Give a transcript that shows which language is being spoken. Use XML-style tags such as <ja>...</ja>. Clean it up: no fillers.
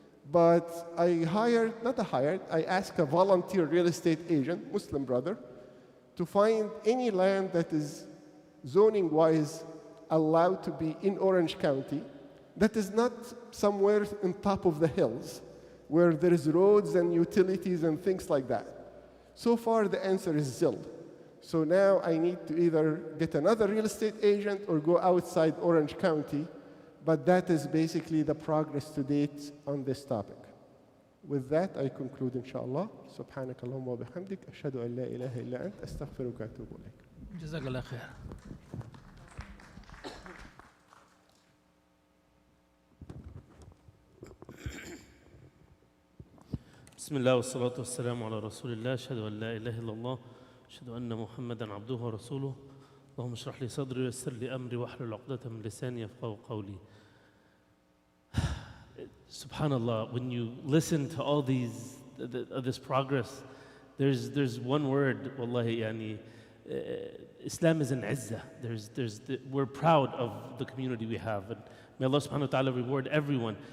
<en>But I asked a volunteer real estate agent, Muslim brother, to find any land that is zoning-wise allowed to be in Orange County, that is not somewhere on top of the hills, where there is roads and utilities and things like that. So far, the answer is Zil. So now I need to either get another real estate agent or go outside Orange County. But that is basically the progress to date on this topic. With that, I conclude, inshallah.</en> <ar>سبحانك اللهم وبحمدك أشهد أن لا إله إلا أنت أستغفرك وأتوب إليك. جزاك الله خير. بسم الله والصلاة والسلام على رسول الله أشهد أن لا إله إلا الله أشهد أن محمدا عبده ورسوله اللهم اشرح لي صدري ويسر لي أمري واحلل عقدة من لساني يفقهوا قولي.</ar> <en>Subhanallah, when you listen to all this progress, there's one word, wallahi, yani, Islam is an izzah. We're proud of the community we have. And may Allah subhanahu wa ta'ala reward everyone.</en>